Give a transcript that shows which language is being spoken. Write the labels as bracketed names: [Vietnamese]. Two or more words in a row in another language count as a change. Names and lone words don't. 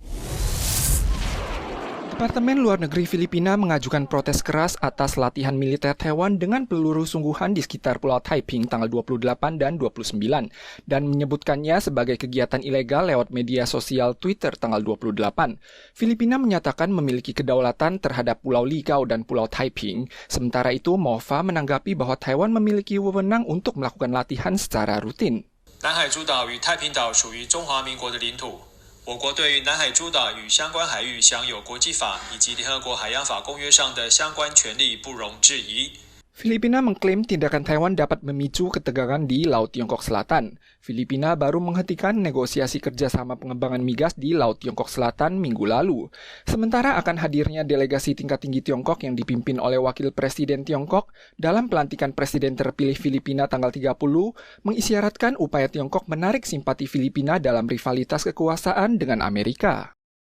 [Indonesian] Departemen Luar Negeri Filipina mengajukan protes keras atas latihan militer Taiwan dengan peluru sungguhan di sekitar Pulau Taiping tanggal 28 dan 29 dan menyebutkannya sebagai kegiatan ilegal lewat media sosial Twitter tanggal 28. Filipina menyatakan memiliki kedaulatan terhadap Pulau Licao dan Pulau Taiping. Sementara itu, MOFA menanggapi bahwa Taiwan memiliki wewenang untuk melakukan latihan secara rutin. [Chinese] 南海诸岛与太平岛属于中华民国的领土。我国对于南海诸岛与相关海域享有国际法以及联合国海洋法公约上的相关权利不容置疑。 [Indonesian] Filipina mengklaim tindakan Taiwan dapat memicu ketegangan di Laut Tiongkok Selatan. Filipina baru menghentikan negosiasi kerjasama pengembangan migas di Laut Tiongkok Selatan minggu lalu. Sementara akan hadirnya delegasi tingkat tinggi Tiongkok yang dipimpin oleh Wakil Presiden Tiongkok dalam pelantikan Presiden terpilih Filipina tanggal 30, mengisyaratkan upaya Tiongkok menarik simpati Filipina dalam rivalitas kekuasaan dengan Amerika.